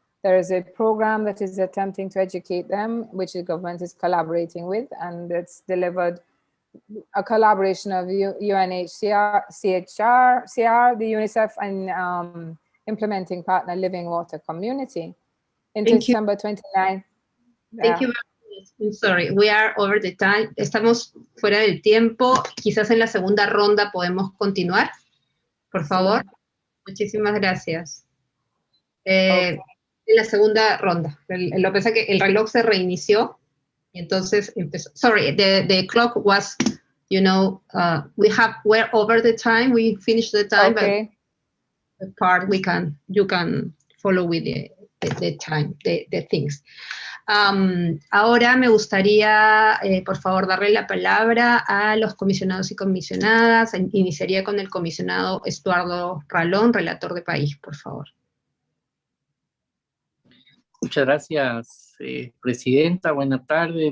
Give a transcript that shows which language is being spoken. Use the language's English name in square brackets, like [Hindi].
[English] There is a program that is attempting to educate them, which the government is collaborating with, and it's delivered a collaboration of UNHCR, CR, the UNICEF, and implementing partner Living Water Community. In December 29. Thank you very much. I'm sorry, we are over the time. [Spanish] Estamos fuera del tiempo. Quizás en la segunda ronda podemos continuar, por favor. Sí. Muchísimas gracias. [English] Okay. [Spanish] En la segunda ronda. Lo que pasa es que el reloj se reinició y entonces empezó. [English] Sorry, the clock was, you know, we're over the time. We finished the time, okay. But the part you can follow with the time, the things. [Spanish] Ahora me gustaría, por favor, darle la palabra a los comisionados y comisionadas. Iniciaría con el comisionado Estuardo Ralón, relator de país, por favor. Muchas gracias, presidenta. Buena tarde.